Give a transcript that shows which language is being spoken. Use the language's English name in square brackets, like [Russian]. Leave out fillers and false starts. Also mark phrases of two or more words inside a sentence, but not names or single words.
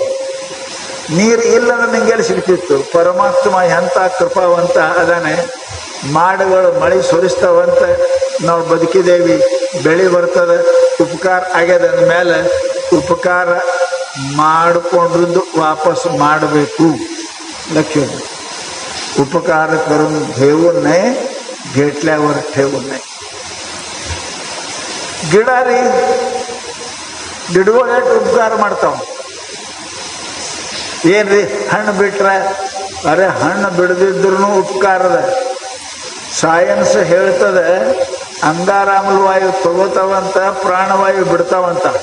[Kannada] ನೀರು ಇಲ್ಲಂದ್ರೆ ನಿಂಗೆಲ್ಲಿ ಸಿಗ್ತಿತ್ತು? ಪರಮಾತ್ಮ ಎಂಥ ಕೃಪಾವಂತ ಅದಾನೆ. ಮಾಡಗಳು ಮಳೆ ಸುರಿಸ್ತಾವಂತ ನಾವು ಬದುಕಿದ್ದೇವಿ, ಬೆಳೆ ಬರ್ತದೆ, ಉಪಕಾರ ಆಗ್ಯದ ಅಂದಮೇಲೆ ಉಪಕಾರ ಮಾಡಿಕೊಂಡ್ರದ್ದು ವಾಪಸ್ ಮಾಡಬೇಕು. [Marathi] लक्ष्य उपकार करून घेऊ नये, घेतल्यावर ठेवू नये. [Kannada] ಗಿಡ ರೀ, ಗಿಡಗಳು ಎಷ್ಟು ಉಪಕಾರ ಮಾಡ್ತಾವ. ಏನ್ರಿ ಹಣ್ಣು ಬಿಟ್ರೆ, ಅರೆ ಹಣ್ಣು ಬಿಡದಿದ್ರು ಉಪಕಾರದ. ಸೈನ್ಸ್ ಹೇಳ್ತದೆ ಅಂಗಾರಾಮ್ಲ ವಾಯು ತಗೋತಾವಂತ, ಪ್ರಾಣವಾಯು ಬಿಡ್ತಾವಂತ.